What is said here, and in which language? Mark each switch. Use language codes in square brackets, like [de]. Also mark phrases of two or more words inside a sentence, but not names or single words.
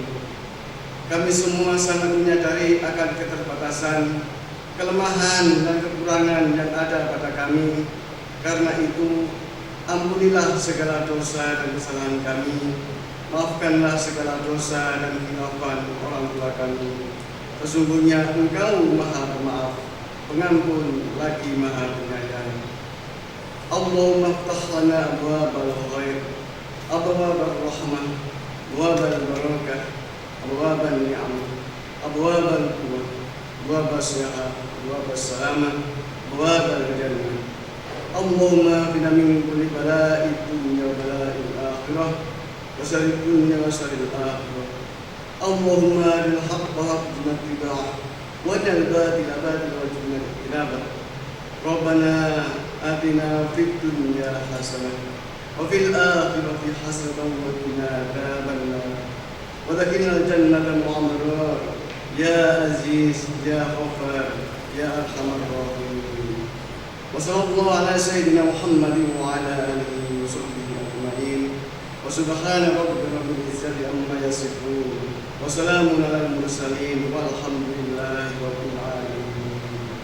[id] Kami semua sangat menyadari akan keterbatasan, kelemahan dan kekurangan yang ada pada kami. Karena itu, ampunilah segala dosa dan kesalahan kami. Maafkanlah segala dosa dan khilafan orang tua kami. Sesungguhnya Engkau Maha Pemaaf, Pengampun lagi Maha Penyayang. [ar] اللهم افتح لنا أبواب الخير، أبواب الرحمة، أبواب البركة، أبواب النعم، أبواب القوة، أبواب الصحة، أبواب السلامة، أبواب الجنة. اللهم قنا من كل بلاء الدنيا وبلاء الآخرة، وشر الدنيا وشر الآخرة. اللهم أرنا الحق حقا وارزقنا اتباعه، وأرنا الباطل باطلا وارزقنا اجتنابه. ربنا آتنا في الدنيا حسنة وفي الآخرة حسنة وقنا عذاب النار. وأدخلنا الجنة مع الأبرار يا عزيز يا غفار يا أرحم الراحمين. وصلى الله على سيدنا محمد وعلى آله وصحبه أجمعين. وسبحان ربك رب العزة عما يصفون. وسلام على المرسلين والحمد لله رب العالمين.